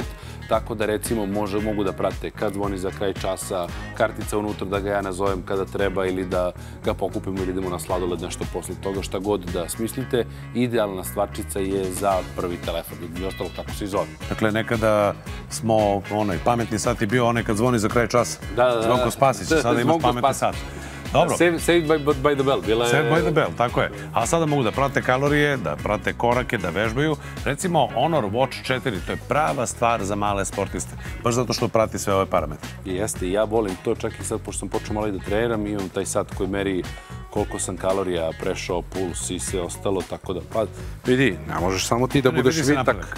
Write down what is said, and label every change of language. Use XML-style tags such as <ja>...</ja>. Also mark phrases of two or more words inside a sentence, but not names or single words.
<sr>Tako da, recimo, mogu da prate kad zvoni za kraj časa, kartica unutra da ga ja nazovem kada treba ili da ga pokupimo ili idemo na sladoled, nešto posle toga, šta god da smislite. Idealna stvarčica je za prvi telefon, ili ostalo kako se i zove. Dakle, nekada smo, pametni sat je bio onaj kad zvoni za kraj časa. Zvonko Spasić, sada imaš pametni sat. Dobro.</sr> <en>Saved by the bell. Saved by the bell,</en> <sr>tako je. A sada mogu da prate kalorije, da prate korake, da vežbaju. Recimo, Honor Watch 4, to je prava stvar za male sportiste. Baš zato što prati sve ove parametre. Jeste, i ja volim to, čak i sad, pošto sam počeo malo i da treniram, imam taj sat koji meri koliko sam kalorija prešao, puls i sve ostalo, tako da, pa, vidi, ne možeš samo ti da budeš vitak.</sr>